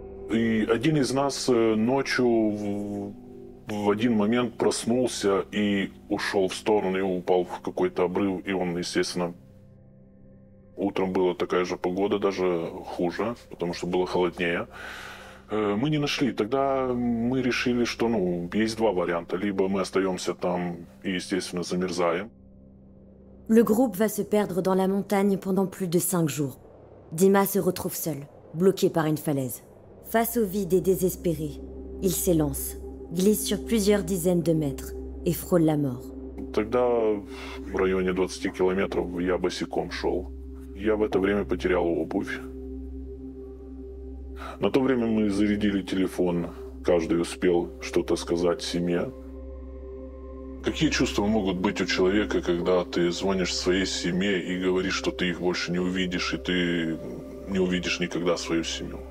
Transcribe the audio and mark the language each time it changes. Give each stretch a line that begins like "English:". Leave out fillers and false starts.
Russian: И один из нас ночью в один момент проснулся и ушел в сторону, и упал в какой-то обрыв, и он, естественно, утром была такая же погода, даже хуже, потому что было холоднее. Мы не нашли. Тогда мы решили, что есть 2 варианта. Либо мы остаемся там и, естественно, замерзаем.
French: Le groupe va se perdre dans la montagne pendant plus de 5 jours. Dima se retrouve seul, bloqué par une falaise. Face au vide et désespéré, il s'élance, glisse sur plusieurs dizaines de mètres et frôle la mort.
Russian: Тогда в районе 20 километров я босиком шел. Я в это время потерял обувь. На то время мы зарядили телефон. Каждый успел что-то сказать семье. Какие чувства могут быть у человека, когда ты звонишь своей семье и говоришь, что ты их больше не увидишь, и ты не увидишь никогда свою семью?